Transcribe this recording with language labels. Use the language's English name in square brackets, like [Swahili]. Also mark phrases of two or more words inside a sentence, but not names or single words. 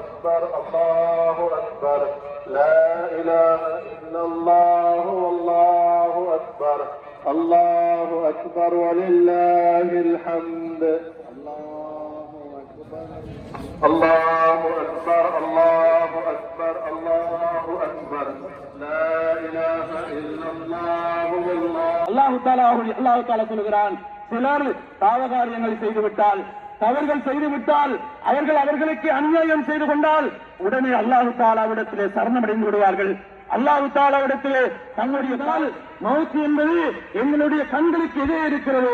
[Arabic] أكبر الله أكبر لا إله إلا الله والله أكبر الله أكبر ولله الحمد الله أكبر الله أكبر الله أكبر الله أكبر لا إله إلا الله والله [Tamil] அல்லாஹ் தஆலா சொல்கிறான், சிலர் பாவகாரியங்களை செய்துவிட்டால், தவறுகள் செய்துவிட்டால், அவர்களுக்கு அநியாயம் செய்து கொண்டால் உடனே அல்லாஹ் தஆலாவிடத்திலே சரணமடைந்து விடுவார்கள். அல்லாஹ் தஆலாவிடத்திலே தங்களுடைய கால் மௌத் என்பது எங்களுடைய கண்களுக்கு எதிரே இருக்கிறது.